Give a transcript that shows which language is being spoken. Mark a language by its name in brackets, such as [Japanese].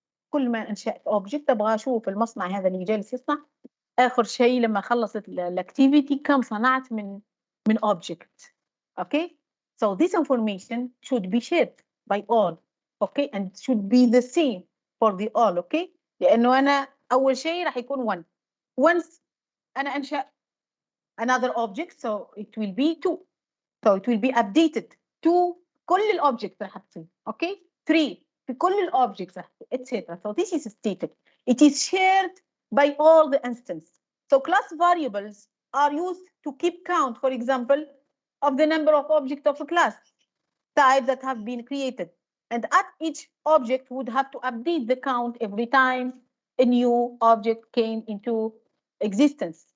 [Arabic] كل ما انشأت object ابغى اشوف المصنع هذا اللي جالس يصنع اخر شيء لما خلصت الاكتيفيتي كم صنعت من object. [English] Okay, so this information should be shared by all. Okay, and should be the same for the all. [Arabic] Okay, لانه انا اول شيء راح يكون 1. [English] once [Arabic] انا انشأ [English] another object, so it will be 2, so it will be updated to [Arabic] كل الobjects راح تصير. Okay, 3 في كل الobjects راح etc. [English] So this is static. It is shared by all the instances. So class variables are used to keep count, for example, of the number of objects of a class type that have been created, and at each object would have to update the count every time a new object came into existence.